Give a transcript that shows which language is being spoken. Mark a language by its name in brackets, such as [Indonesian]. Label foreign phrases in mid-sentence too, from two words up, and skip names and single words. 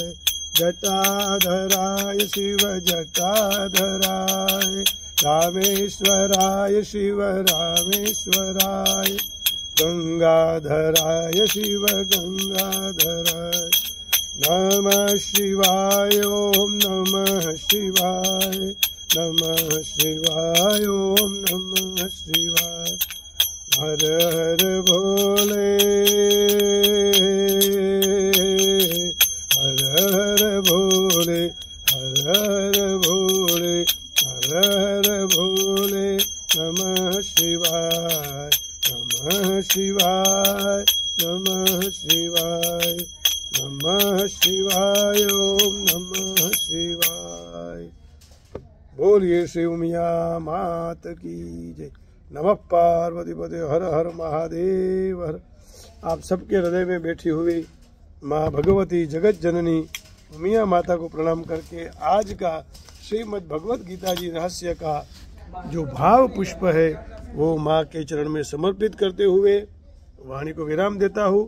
[Sanskrit] जटाधराय शिव जटाधराय, रामेश्वराय शिव रामेश्वराय। गंगाधराय शिव गंगाधराय, नमः शिवाय, ओम नमः शिवाय, नमः शिवाय, ओम नमः शिवाय। [Hindi] हर हर भोले, हर हर भोले, हर हर भोले, हर हर भोले। [Sanskrit] नमः शिवाय, नमः शिवाय, नमः शिवाय, नमः शिवाय, ओम नमः शिवाय। [Hindi] बोलिए शिव मिया मात की जय। [Sanskrit] नमः पार्वती पते, हर हर महादेव हर। [Hindi] आप सबके हृदय में बैठी हुई माँ भगवती जगत जननी उमिया माता को प्रणाम करके आज का श्रीमद् भगवत गीता जी रहस्य का जो भाव पुष्प है वो माँ के चरण में समर्पित करते हुए वाणी को विराम देता हूँ।